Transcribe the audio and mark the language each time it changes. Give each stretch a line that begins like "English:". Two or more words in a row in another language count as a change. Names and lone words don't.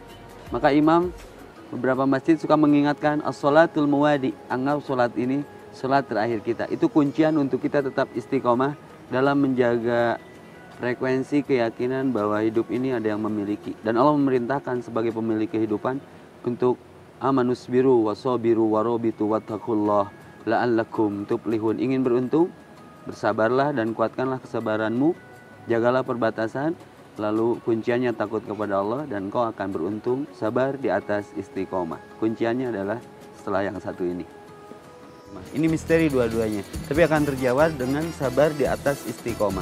Indonesian: Maka imam beberapa masjid suka mengingatkan
Arabic: الصلاة مودع,
Indonesian: anggap sholat ini sholat terakhir kita. Itu kuncian untuk kita tetap istiqomah dalam menjaga frekuensi keyakinan bahwa hidup ini ada yang memiliki. Dan Allah memerintahkan sebagai pemilik kehidupan untuk
Arabic: آمنوا اصبروا وصابروا ورابطوا واتقوا الله لعلكم تفلحون.
Indonesian: Ingin beruntung, bersabarlah dan kuatkanlah kesabaranmu, jagalah perbatasan, lalu kunciannya takut kepada Allah dan kau akan beruntung, sabar di atas istiqomah. Kunciannya adalah setelah yang satu ini. Ini misteri dua-duanya, tapi akan terjawab dengan sabar di atas istiqomah.